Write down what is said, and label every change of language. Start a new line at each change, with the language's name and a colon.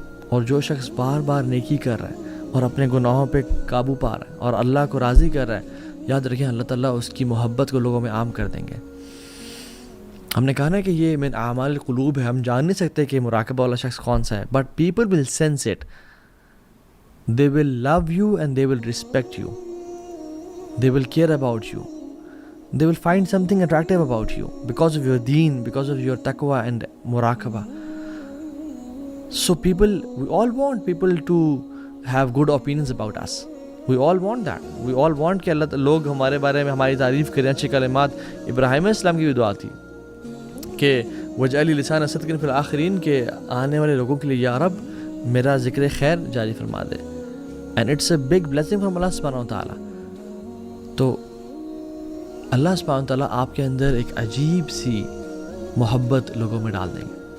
Urdu: اور جو شخص بار بار نیکی کر رہا ہے اور اپنے گناہوں پہ قابو پا رہا ہے اور اللہ کو راضی کر رہا ہے, یاد رکھیں اللہ تعالیٰ اس کی محبت کو لوگوں میں عام کر دیں گے. ہم نے کہا نا کہ یہ من اعمال القلوب ہے, ہم جان نہیں سکتے کہ مراقبہ والا شخص کون سا ہے,
English: But people will sense it. They will love you and they will respect you. They will care about you. They will find something attractive about you because of your deen, because of your taqwa and muraqabah. So we all want people to have good opinions about us. We all want that,
Urdu: we all want کہ اللہ لوگ ہمارے بارے میں ہماری تعریف کریں, اچھے کلمات. ابراہیم علیہ السلام کی بھی دعا تھی کہ
Arabic: وجعل لسان صدق فی الآخرین,
Urdu: کہ آنے والے لوگوں کے لیے یا رب میرا ذکر خیر جاری فرما دے.
English: and it's a big blessing from
Urdu: اللہ سبحانہ و تعالیٰ. تو اللہ سبحانہ و تعالیٰ آپ کے اندر ایک عجیب سی محبت لوگوں میں ڈال دیں گے.